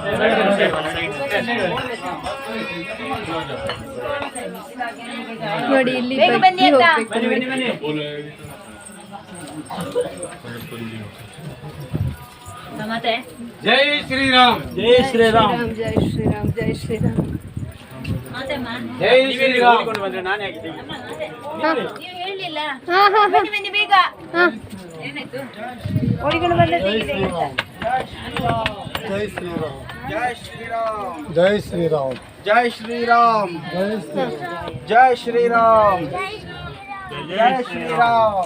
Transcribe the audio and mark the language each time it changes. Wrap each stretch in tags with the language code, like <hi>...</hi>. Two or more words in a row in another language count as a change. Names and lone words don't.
<kn>ನೋಡಿ ಇಲ್ಲಿ</kn> <hi>जय श्रीराम, जय श्रीराम, जय श्रीराम, जय श्रीराम, जय श्रीराम. जय श्री राम, जय श्रीराम, जय श्रीराम, जय श्रीराम,</hi>